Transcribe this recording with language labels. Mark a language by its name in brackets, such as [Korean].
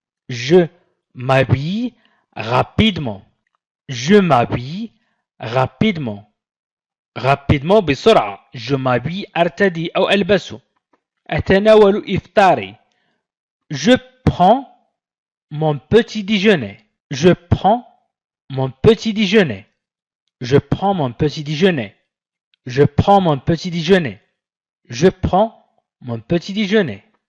[French] Je m'habille rapidement. Je m'habille rapidement. Rapidement [Arabic] بسرعة. [French] Je m'habille [Arabic] أرتدي أو ألبس. أتناول إفطاري. [French] Je prends mon petit déjeuner. Je prends mon petit déjeuner. Je prends mon petit déjeuner. Je prends mon petit déjeuner. Je prends mon petit déjeuner.